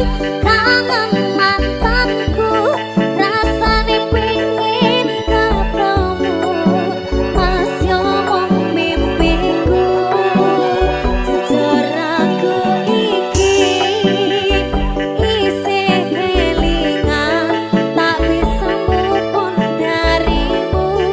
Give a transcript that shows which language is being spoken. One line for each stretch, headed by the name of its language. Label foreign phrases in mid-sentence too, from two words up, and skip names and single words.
Javanese: kangen mantanku, rasane pengen ketemu, mas yo mung mimpiku, jujur aku iki isih kelingan,
Indonesian: tak bisa
English: move on
Javanese: darimu.